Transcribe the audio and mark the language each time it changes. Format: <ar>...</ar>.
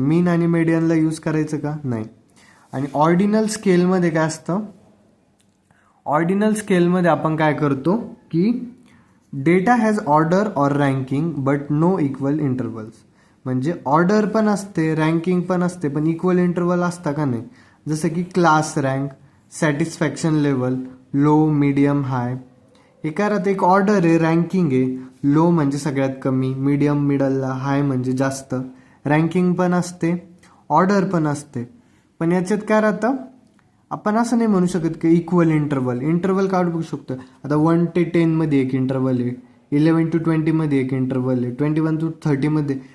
<mr>मीन आणि मीडियनला यूज करायचं का, नाही. आणि ऑर्डिनल स्केलमध्ये काय असतं, ऑर्डिनल स्केलमध्ये आपण काय करतो की</mr> <en>Data has order or ranking but no equal intervals.</en> <mr>म्हणजे ऑर्डर पण असते, रँकिंग पण असते, पण इक्वल इंटरवल असतं का नाही.</mr> <en>जसं की class rank, satisfaction level, low medium high.</en> <mr>हे काय राहतं, एक ऑर्डर आहे, रँकिंग आहे. लो म्हणजे सगळ्यात कमी, मीडियम मिडलला, हाय म्हणजे जास्त. रँकिंग पण असते, ऑर्डर पण असते. पण याच्यात काय राहतं, आपण असं नाही म्हणू शकत की इक्वल इंटरवल. इंटरवल काढू शकतो. आता 1 ते 10 मध्ये एक इंटरवल आहे, 11 to 20 मध्ये एक इंटरवल आहे, 21 to 30 मध्ये.</mr>